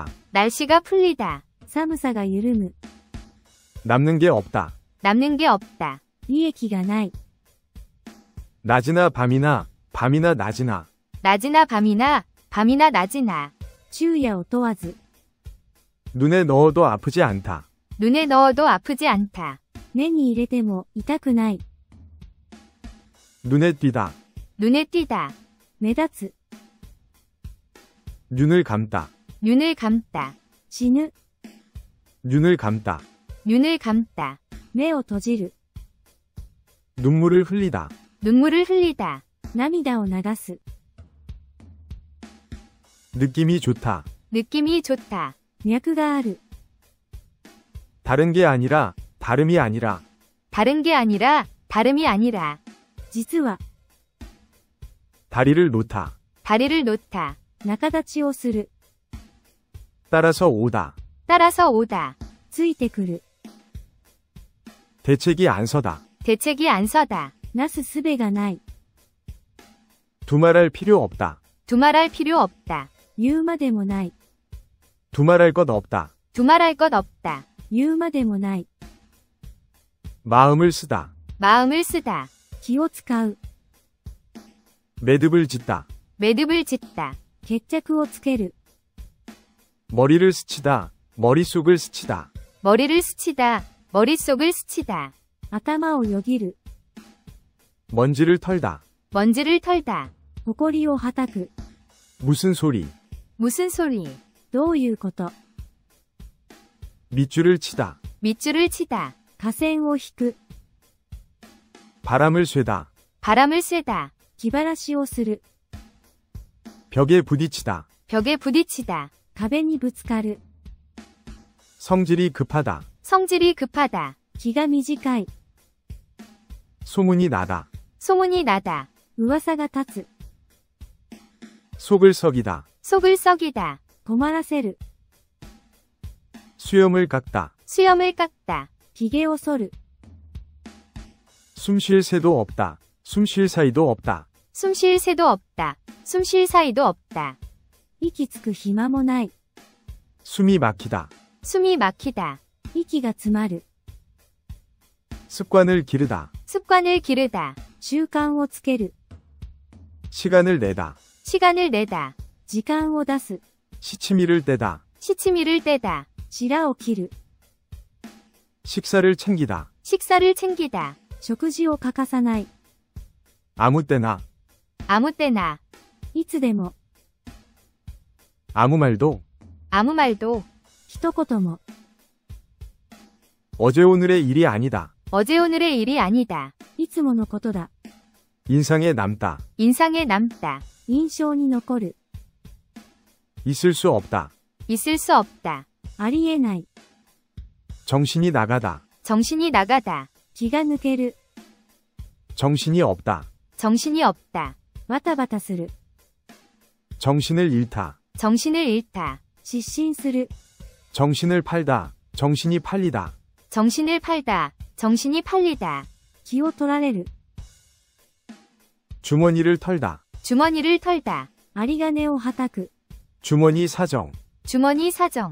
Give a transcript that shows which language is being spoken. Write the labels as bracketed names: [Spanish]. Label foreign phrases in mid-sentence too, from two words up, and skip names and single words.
[Korean] 날씨가 풀리다. [Japanese] 寒さが緩む。 [Korean] 남는 게 없다. 남는 게 없다. [Japanese] 利益がない。 [Korean] 낮이나 밤이나. 밤이나 낮이나. 낮이나 밤이나, 밤이나 낮이나. [Japanese] 昼夜を問わず。 [Korean] 눈에 넣어도 아프지 않다. 눈에 넣어도 아프지 않다. [Japanese] 目に入れても痛くない。 [Korean] 눈에 띄다. 눈에 띄다. [Japanese] 目立つ。 [Korean] 눈을 감다. 눈을 감다. [Japanese] 死ぬ。 [Korean] 눈을 감다. 눈을 감다. [Japanese] 目を閉じる。 [Korean] 눈물을 흘리다. 눈물을 흘리다. [Japanese] 涙を流す。 [Korean] 느낌이 좋다. 느낌이 좋다. [Japanese] 脈がある。 [Korean] 다른 게 아니라. 다름이 아니라. 다른 게 아니라, 다름이 아니라. [Japanese] 実は、 [Korean] 다리를 놓다. 다리를 놓다. [Japanese] 仲立ちをする。 [Korean] 따라서 오다. 따라서 오다. [Japanese] ついてくる。 [Korean] 대책이 안 서다. 대책이 안 서다. [Japanese] なすすべがない。 [Korean] 두말할 필요 없다. 두말할 필요 없다. [Japanese] 言うまでもない。 [Korean] 두말할 것 없다. 두말할 것 없다. [Japanese] 言うまでもない。 [Korean] 마음을 쓰다. 마음을 쓰다. [Japanese] 気を使う。 [Korean] 매듭을 짓다. 매듭을 짓다. [Japanese] 決着をつける。 [Korean] 머리를 스치다. 머릿속을 스치다. 머리를 스치다. 머릿속을 스치다. [Japanese] 頭をよぎる。 [Korean] 먼지를 털다. 먼지를 털다. [Japanese] 埃をはたく。 [Korean] 무슨 소리. 무슨 소리. [Japanese] どういうこと。 [Korean] 밑줄을 치다. 밑줄을 치다. [Japanese] 架線を引く。 [Korean] 바람을 쐬다. 바람을 쐬다. [Japanese] 気晴らしをする。 [Korean] 벽에 부딪히다. 벽에 부딪히다. [Japanese] 壁にぶつかる。 [Korean] 성질이 급하다. 성질이 급하다. [Japanese] 気が短い。 [Korean] 소문이 나다. 소문이 나다. [Japanese] 噂が立つ。 [Korean] 속을 썩이다. 속을 썩이다. [Japanese] 困らせる。 [Korean] 수염을 깎다. 수염을 깎다. [Japanese] 髭を剃る。 [Korean] 숨 쉴 새도 없다. 숨 쉴 사이도 없다. 숨 쉴 새도 없다. 숨 쉴 사이도 없다. [Japanese] 息つく暇もない。 [Korean] 숨이 막히다. 숨이 막히다. [Japanese] 息が詰まる。 [Korean] 습관을 기르다. 습관을 기르다. [Japanese] 習慣をつける。 [Korean] 시간을 내다. 시간을 내다. [Japanese] 時間を出す。 [Korean] 시치미를 떼다. 시치미를 떼다. [Japanese] 白を切る。 [Korean] 식사를 챙기다. 식사를 챙기다. [Japanese] 食事を欠かさない。 [Korean] 아무 때나. 아무 때나. [Japanese] いつでも。 [Korean] 아무 말도. 아무 말도. [Japanese] 一言も。 [Korean] 어제 오늘의 일이 아니다. 어제 오늘의 일이 아니다. [Japanese] いつものことだ。 [Korean] 인상에 남다. 인상에 남다. [Japanese] 印象に残る。 [Korean] 있을 수 없다. 있을 수 없다. [Japanese] ありえない。 [Korean] 정신이 나가다. 정신이 나가다. [Japanese] 気が抜ける。 [Korean] 정신이 없다. 정신이 없다. [Japanese] バタバタする。 [Korean] 정신을 잃다. 정신을 잃다. [Japanese] 失神する。 [Korean] 정신을 팔다. 정신이 팔리다. 정신을 팔다. 정신이 팔리다. [Japanese] 気を取られる。 [Korean] 주머니를 털다. 주머니를 털다. [Japanese] 有り金をはたく。 [Korean] 주머니 사정. 주머니 사정.